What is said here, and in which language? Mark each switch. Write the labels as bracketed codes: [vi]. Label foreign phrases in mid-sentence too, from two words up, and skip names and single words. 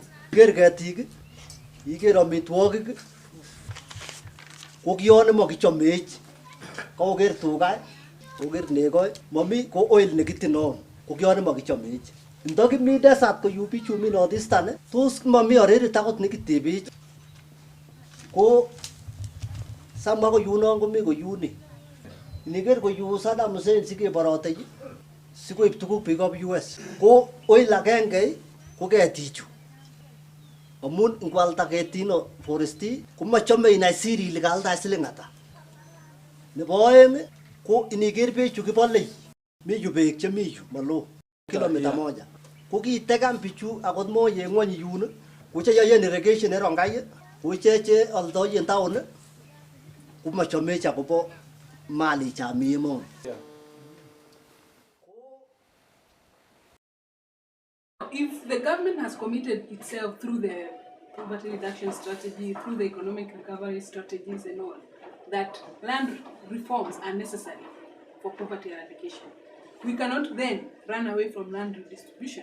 [kln] Iger ketik, iger amitwogik ko kiyon magichomech. Ko ger tuga, ko ger nego, mami ko oil ne kitinon. Ko kiyon magichomech. Ndoki mi desert ko yupi chumi northeastern, tos mami orere takot ne kitebech. Ko sama ko yunon ko mi ko yuni. Niger ko yu Saddam Hussein sige borote sikoib tuguk biikab US. Ko oil agenge ko ketichu. Amun ngwalda ketino foresti komachome inai siri ile kaalda siling ata. Nebo oeng ko iniger bechu kibole. Mi yu beek chemi yu malo [sw] kilomita moja. [kln] Ko kitegan bichu akot moye ngwony yun ko cheyoen irrigation erongai ko cheche aldoyen town komachome akobo mali chami emoni. [en] If the government has committed itself through the poverty reduction strategy, through the economic recovery strategies and all, that land reforms are necessary for poverty eradication, we cannot then run away from land redistribution.